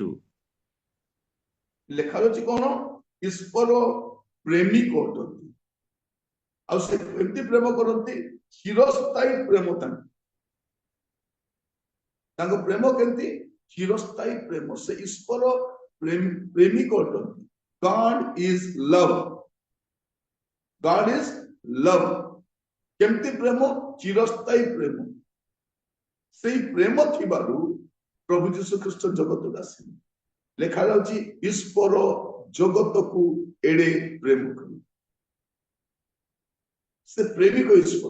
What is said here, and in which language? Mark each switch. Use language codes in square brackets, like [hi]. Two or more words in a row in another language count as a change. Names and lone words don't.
[or] ଲେଖାଯାଉଛି କଣ? ଈଶ୍ୱର ପ୍ରେମିକ ଅଟନ୍ତି। ଆଉ ସେ କେମିତି ପ୍ରେମ କରନ୍ତି? ଚିରସ୍ଥାୟୀ ପ୍ରେମ ତାଙ୍କ ପ୍ରେମ କେମିତି? ଚିରସ୍ଥାୟୀ ପ୍ରେମ। ସେ ଈଶ୍ୱର ପ୍ରେମିକ ଅଟନ୍ତି। [en] God is love. God is love. [or] କେମିତି ପ୍ରେମ? ଚିରସ୍ଥାୟୀ ପ୍ରେମ। ସେଇ ପ୍ରେମ ଥିବାରୁ ପ୍ରଭୁ ଯୀଶୁ ଖ୍ରୀଷ୍ଟ ଜଗତକୁ ଆସିଲେ। ଲେଖାଯାଉଛି ଈଶ୍ୱର ଜଗତକୁ ଏଡେ ପ୍ରେମ କଲେ। ସେ ପ୍ରେମିକ ଈଶ୍ୱର।